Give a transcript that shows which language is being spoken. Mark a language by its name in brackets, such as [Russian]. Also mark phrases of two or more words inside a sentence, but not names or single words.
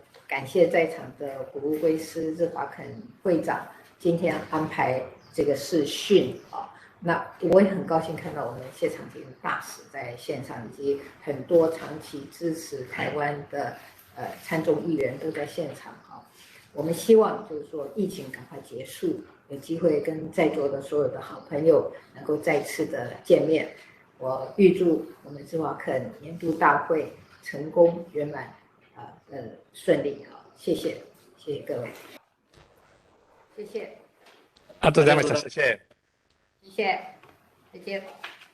[Chinese] 感谢在场的古乌圭司日华肯会长今天安排这个视讯那我也很高兴看到我们谢长廷大使在现场，以及很多长期支持台湾的参众议员都在现场我们希望就是说疫情赶快结束，有机会跟在座的所有的好朋友能够再次的见面。我预祝我们日华肯年度大会成功圆满顺利谢谢各位，谢谢。 [Japanese] ありがとうございました。谢谢。 [Chinese] 谢谢，再见。